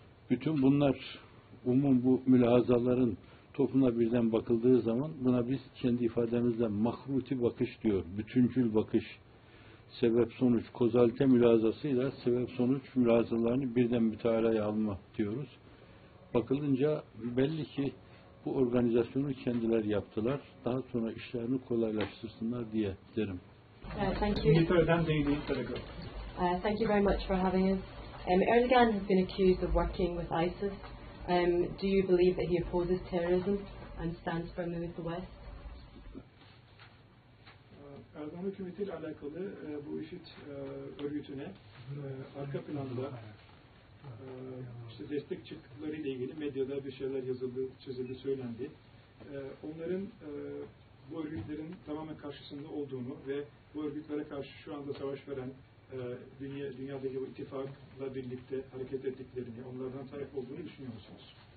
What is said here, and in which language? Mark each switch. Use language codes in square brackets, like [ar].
[tr] Bütün bunlar, umum bu mülahazaların topuna birden bakıldığı zaman buna biz kendi ifademizle mahruti bakış diyor, bütüncül bakış, sebep-sonuç, kozalite mülahazasıyla sebep-sonuç mülahazalarını birden mütalaya alma diyoruz. Bakılınca belli ki bu organizasyonu kendiler yaptılar, daha sonra işlerini kolaylaştırsınlar diye derim. [en] Thank you very much for having us. Erdogan has been accused of working with ISIS. Do you believe that he opposes terrorism and stands firmly with the West? [tr] Erdogan hükümeti ile alakalı bu IŞİD örgütüne arka planda işte destek çıktıkları ile ilgili medyada bir şeyler yazıldı, çizildi, söylendi. Onların bu örgütlerin tamamen karşısında olduğunu ve bu örgütlere karşı şu anda savaş veren dünyadaki bu ittifakla birlikte hareket ettiklerini, onlardan taraf olduğunu düşünüyor musunuz?